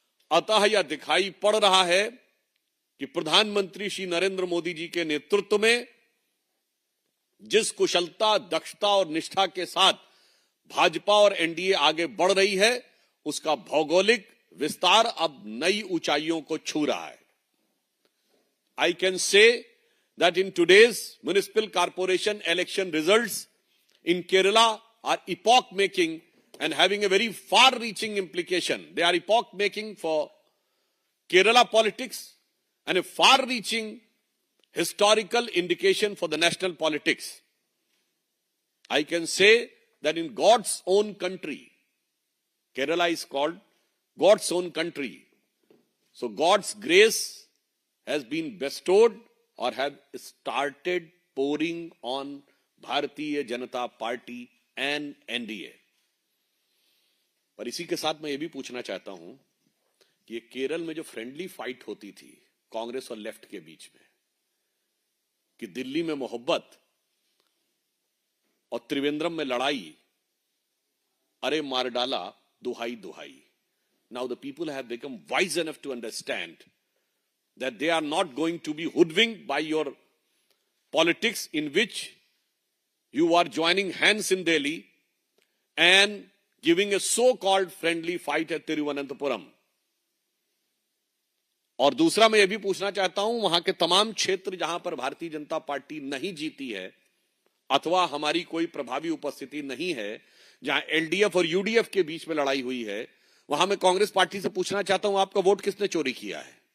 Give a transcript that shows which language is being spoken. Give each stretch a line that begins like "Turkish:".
Hindi: अतः यह दिखाई पड़ रहा है कि प्रधानमंत्री श्री नरेंद्र मोदी जी के नेतृत्व में जिस कुशलता, दक्षता और निष्ठा के साथ भाजपा और एनडीए आगे बढ़ रही है, उसका भौगोलिक विस्तार अब नई ऊंचाइयों को छू रहा है।
English: I can say that in today's municipal corporation election results in Kerala are epoch-making and having a very far-reaching implication. They are epoch-making for Kerala politics and a far-reaching historical indication for the national politics. I can say that in God's own country, Kerala is called God's own country. So God's grace has been bestowed or have started pouring on Bharatiya Janata Party and NDA.
Hindi: पर इसी के साथ मैं ये भी पूछना चाहता हूं कि ये केरल में जो फ्रेंडली फाइट होती थी कांग्रेस और लेफ्ट के बीच में, कि दिल्ली में मोहब्बत और त्रिवेंद्रम में लड़ाई, अरे मार डाला दुहाई दुहाई.
English: Now the people have become wise enough to understand that they are not going to be hoodwinked by your politics in which you are joining hands in Delhi and giving a so-called friendly fight at Tiruvananthapuram.
Hindi: और दूसरा मैं ये भी पूछना चाहता हूं, वहां के तमाम क्षेत्र जहां पर भारतीय जनता पार्टी नहीं जीती है अथवा हमारी कोई प्रभावी उपस्थिति नहीं है, जहां एलडीएफ और यूडीएफ के बीच में लड़ाई हुई है, वहां मैं कांग्रेस पार्टी से पूछना चाहता हूं, आपका वोट किसने चोरी किया है?